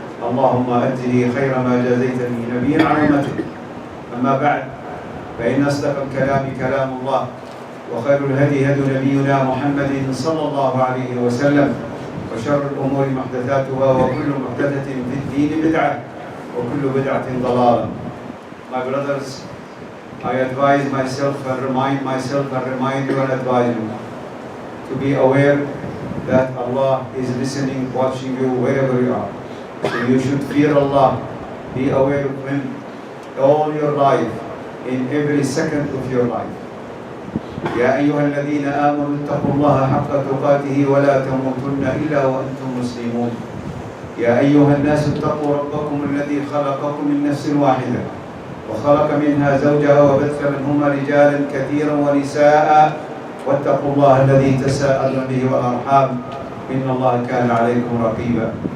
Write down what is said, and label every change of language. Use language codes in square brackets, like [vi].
[ar] اللهم أجزه خير ما جزيت به نبيا عن أمته. أما بعد، فإن أصدق الكلام كلام الله، وخير الهدي هدي نبينا محمد صلى الله عليه وسلم، وشر الأمور محدثاتها، وكل محدثة في الدين بدعة، وكل بدعة ضلالة. [en] My brothers, I advise myself and remind you and advise you to be aware that Allah is listening, watching you wherever you are. So you should fear Allah, be aware of Him all your life, in every second of your life. [ar] يا أيها الذين آمنوا اتقوا الله حق تقاته ولا تموتن إلا وأنتم مسلمون. يا أيها الناس اتقوا ربكم الذي خلقكم من نفس واحدة وخلق منها زوجها وبث منهما رجالا كثيرا ونساء، واتقوا الله الذي تساءلون به والأرحام إن الله كان عليكم رقيبا.